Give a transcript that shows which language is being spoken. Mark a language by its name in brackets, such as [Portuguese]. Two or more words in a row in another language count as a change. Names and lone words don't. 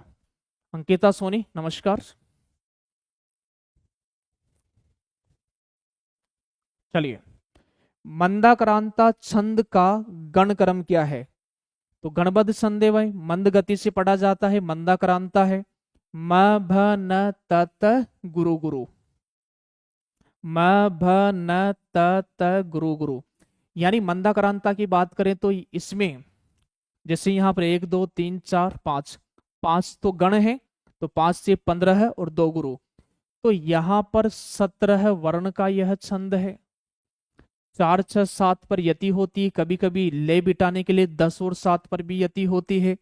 [Hindi] अंकिता सोनी नमस्कार। चलिए, मंदाक्रांता छंद का गण क्रम क्या है। तो गणबद्ध छंद है भाई, मंद गति से पढ़ा जाता है, मंदाक्रांता है। म भ न त त गुरु गुरु, म भ न त त गुरु गुरु। यानी मंदाक्रांता की बात करें तो इसमें जैसे यहाँ पर 1 2 3 4 5, 5 तो गण है, तो 5 से 15 है और 2 गुरु, तो यहाँ पर 17 वर्ण का यह छंद है। 4 6 7 पर यति होती है, कभी कभी ले बिटाने के लिए 10 और 7 पर भी यति होती है।